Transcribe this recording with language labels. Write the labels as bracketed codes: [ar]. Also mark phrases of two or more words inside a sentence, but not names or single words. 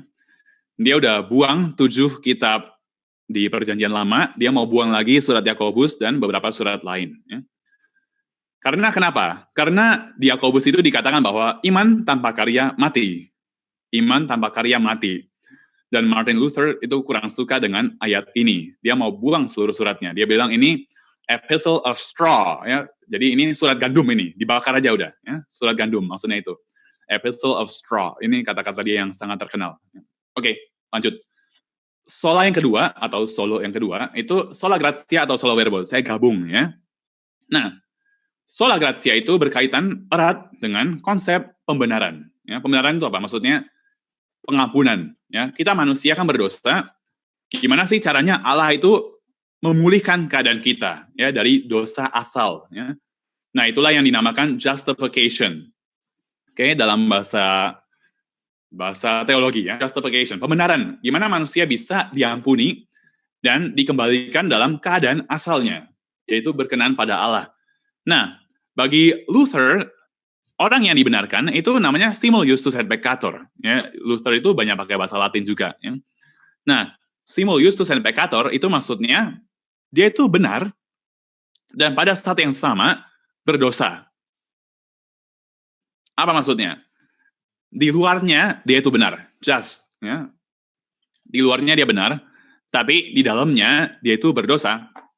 [id] Dia udah buang 7 kitab di Perjanjian Lama, dia mau buang lagi surat Yakobus dan beberapa surat lain. Ya. Karena kenapa? Karena di Yakobus itu dikatakan bahwa iman tanpa karya mati. Iman tanpa karya mati. Dan Martin Luther itu kurang suka dengan ayat ini. Dia mau buang seluruh suratnya. Dia bilang ini [en] epistle of straw. [id] Ya. Jadi ini surat gandum ini. Dibakar aja udah. Ya. Surat gandum maksudnya itu. [en] Epistle of straw. [id] Ini kata-kata dia yang sangat terkenal. Oke, lanjut. Sola yang kedua, atau solo yang kedua, itu [la] sola gratia [id] atau [la] solo verbo. [id] Saya gabung ya. Nah, [la] sola gratia [id] itu berkaitan erat dengan konsep pembenaran. Ya, pembenaran itu apa? Maksudnya pengampunan. Ya, kita manusia kan berdosa. Gimana sih caranya Allah itu memulihkan keadaan kita ya dari dosa asal. Ya. Nah, itulah yang dinamakan justification. Oke, dalam bahasa teologi ya, justification, pembenaran. Gimana manusia bisa diampuni dan dikembalikan dalam keadaan asalnya, yaitu berkenan pada Allah. Nah, bagi Luther, orang yang dibenarkan itu namanya [la] simul justus et peccator. [id] Ya, Luther itu banyak pakai bahasa Latin juga. Ya. Nah, [la] simul justus et peccator [id] itu maksudnya dia itu benar dan pada saat yang sama berdosa. Apa maksudnya? Di luarnya dia itu benar, just. Ya. Di luarnya dia benar, tapi di dalamnya dia itu berdosa.